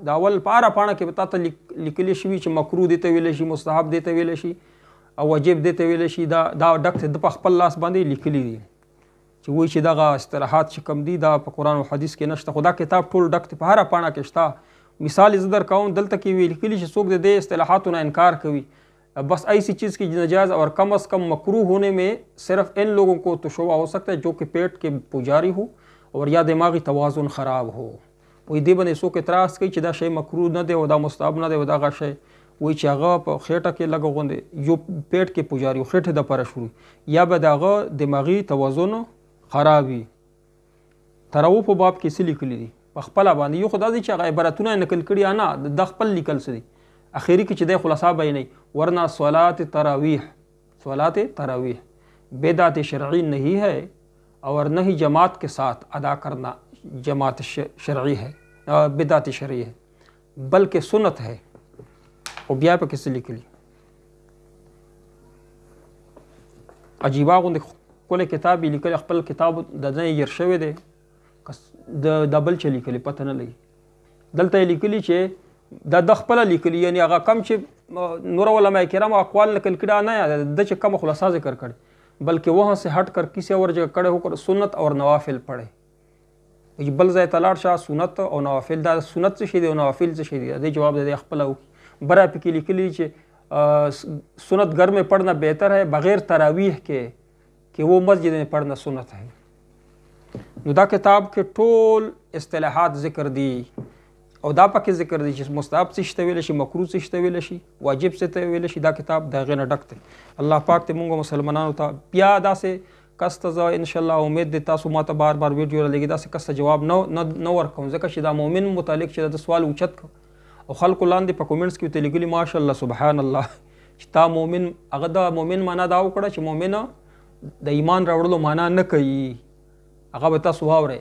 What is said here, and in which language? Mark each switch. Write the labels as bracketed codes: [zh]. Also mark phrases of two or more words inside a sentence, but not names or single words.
[ps] د اول په هره پاڼه کې به تا ته لیکلی شوي چې مکروه دې ته ویلی شي، مستحب دې ته ویلی شي او واجب دې ته ویلی شي. دا ډک دی، د په خپل لاس باندې لیکلي دي چې وایي چې دغه اصطلاحات چې کوم دي دا په قرآن او حدیث کې نشته. خو دا کتاب ټول ډک دی، په هره پاڼه کې شته. مثال یې زه در کوم، دلته کې ویل کلي چې څوک د دې اصطلاحاتو نه انکار کوي، [ur] بس ایسی چیز کی نجائز اور کم از کم مکروہ ہونے میں صرف ان لوگوں کو تو شبہ ہو سکتا ہے جو کہ پیٹ کے پجاری ہو اور یا دماغی توازن خراب ہو. [ps] وایي دې باندې څوک اعتراض کوي چې دا شی مکروه نه دی او دا مستحب نه دی او دغه شی وایي چې هغه په خېټه کې لږ غوندې یو پیټ کې پجاري او خېټې دپاره شروع یا به د هغه دماغي توازن خراب وي. تراو په باب کې څه لیکلي دي په خپله باندې، یو خو دا دی چې هغه عبارتونه یې نقل کړي نه، د خپل لیکل څه دي اخیری کې چې دی خلاصہ بیانوي. [ur] ورنہ صلات تراویح بدعت شرعی نہیں ہے اور نہ ہی جماعت کے ساتھ ادا کرنا جماعت شرعی ہے بدعت شرعی ہے بلکہ سنت ہے. [ps] او بیا په کې څه لیکلي عجیبه غوندې ښکلی کتاب یې لیکلی، خپل کتاب د نه یې هیر شوی دی، د بل چې لیکلي پته نه لګي. دلته یې لیکلي چې دا د خپله لیکلي، یعنی هغه کم چې نور علماء کرام اقوال نقل کړي نه، د چې کم خلاصہ ذکر کړي [ur] بلکہ وہاں سے ہٹ کر کسی اور جگہ کڑے ہو کر سنت اور نوافل پڑھے. [ps] بل ځای ته لاړ شه سنت او نوافل، دا سنت څه شی دی او نوافل څه شی دی، دې جواب دی خپله وکړي. برا پکې لیکلي چې [ur] سنت گھر میں پڑھنا بہتر ہے بغیر تراویح کے کہ وہ مسجد میں پڑھنا سنت ہے. [ps] نو دا کتاب کې ټول اصطلاحات ذکر دي او دا پکې ذکر دی چې مستحب څه شته ویلی شي، مکروه څه شته ویلی شي، واجب څه ته ویلی شي. دا کتاب د هغې نه ډک دی. الله پاک دې مونږ مسلمانانو ته بیا داسې کس ته زه انشاءالله امید دی تاسو ما ته بار بار ویډیو رالیږي داسې کس ته جواب نه ورکوم، ځکه چې دا مؤمن متعلق چې د سوال اوچت کړ او خلکو لاندې په کومنټس کې ورته لیکلي [ar] ماشاءالله سبحان الله [ps] چې تا مؤمن، هغه د مؤمن معنا دا وکړه چې مؤمن د ایمان راوړلو معنا نه کوي، هغه به تاسو واورئ.